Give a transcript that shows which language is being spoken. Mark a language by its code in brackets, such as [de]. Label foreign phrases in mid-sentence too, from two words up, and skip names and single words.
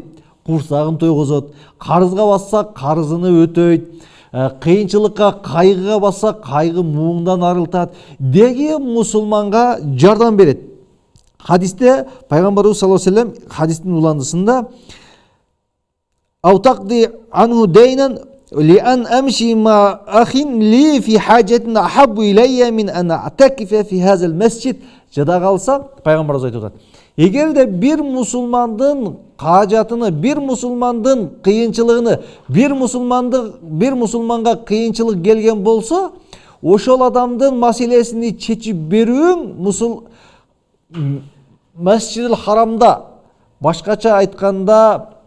[ky] Курсагын тойгозот, карызга басса карызыны өтөйт, кыйынчылыкка, кайгыга басса кайгы муңдан арылтат, деги мусулманга жардам берет. Хадисте пайгамбарыбыз [ar] صلى الله عليه وسلم [ky] хадистин уландысында: [ar] أو تقضي عنه دينا لأن أمشي مع أخ لي في حاجة أحب إلي من أن أعتكف في هذا المسجد. [ky] Жада калса пайгамбарыбыз айтып атат: эгер де бир мусулмандын кажатыны, бир мусулмандын кыйынчылыгыны, бир мусулманга кыйынчылык келген болсо, ошол адамдын маселесини чечип берүүң Масжидил Харамда, башкача айтканда